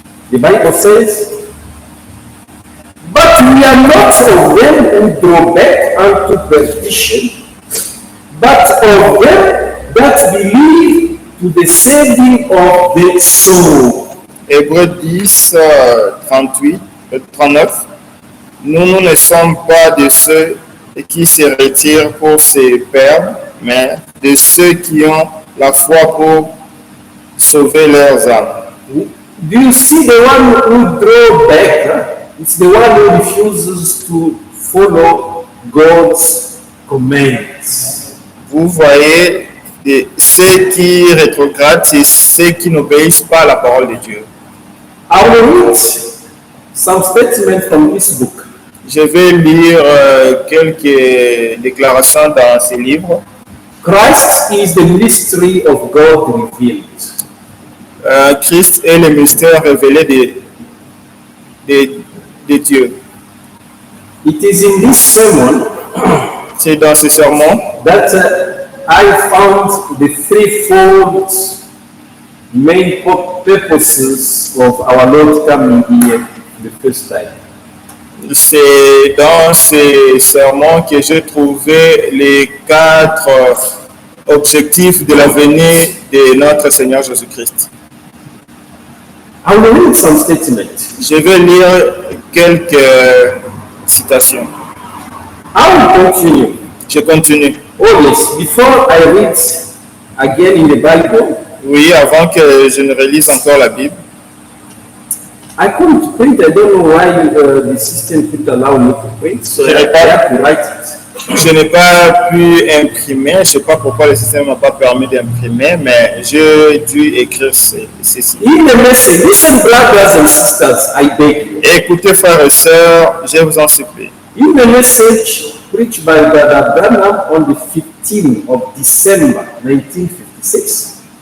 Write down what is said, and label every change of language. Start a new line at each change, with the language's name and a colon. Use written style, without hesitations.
English: The Bible says, but we are not of them who draw back unto perdition, but of them that believe to the saving of the soul.
French: Hébreux 10, 38, 39. Nous ne sommes pas de ceux qui se retirent pour se perdre, mais de ceux qui ont la foi pour sauver leurs âmes.
English: Do you see the one who draw back? It's the one who refuses to follow God's commands.
French: Vous voyez, ceux qui rétrogradent, c'est ceux qui n'obéissent pas à la parole de Dieu.
English: I will read some statements from this book.
French: Je vais lire quelques déclarations dans ces livres.
English: Christ is the mystery of God revealed.
French: Christ est le mystère révélé de Dieu.
English: It is in this sermon
French: C'est dans ce sermon
English: that I found the threefold main purposes of our Lord coming here the first time.
French: C'est dans ce sermon que j'ai trouvé les 4 objectifs de la venue de notre Seigneur Jésus-Christ.
English: I will read some statements.
French: Je vais lire quelques citations.
English: I will continue.
French: Je continue.
English: Oh yes, before I read again in the Bible,
French: Oui, avant que je ne relise encore la Bible.
English: I couldn't print. I don't know why the system couldn't allow me to print, so I have to write it.
French: Je n'ai pas pu imprimer, je ne sais pas pourquoi le système n'a pas permis d'imprimer, mais j'ai dû écrire ceci.
English: In the message, listen, brothers and sisters, I beg you.
French: Écoutez, frères et sœurs, je vous en supplie.
English: In the message preached by Brother Branham on the 15th of December 1956,